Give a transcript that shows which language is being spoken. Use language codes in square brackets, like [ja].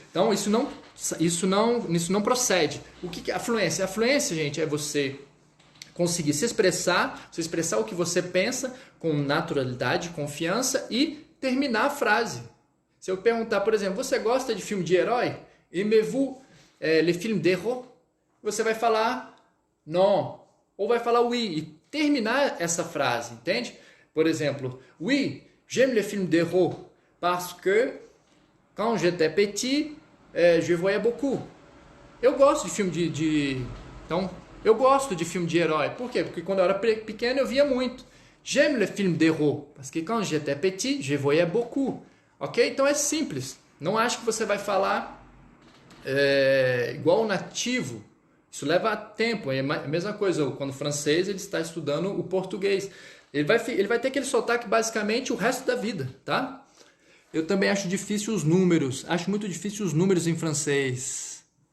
[pt] Então isso não procede. O que é a fluência? A fluência, gente, é você conseguir se expressar, você expressar o que você pensa com naturalidade, confiança e terminar a frase. Se eu perguntar, por exemplo, você gosta de filme de herói? [fr] Aimez-vous les films d'héros? [pt] Você vai falar non, ou vai falar oui, e terminar essa frase, entende? Por exemplo, [fr] oui, j'aime les films d'héros, parce que quand j'étais petit, je voyais beaucoup. [pt] Eu gosto de filme Então, eu gosto de filme de herói. Por quê? Porque quando eu era pequeno eu via muito. [fr] J'aime les films d'héros, parce que quand j'étais petit, je voyais beaucoup. [pt] Ok? Então é simples. Não acho que você vai falar igual o nativo. Isso leva tempo. É a mesma coisa quando o francês ele está estudando o português. Ele vai ter aquele sotaque basicamente o resto da vida, tá? Eu também acho difícil os números. Acho muito difícil os números em francês.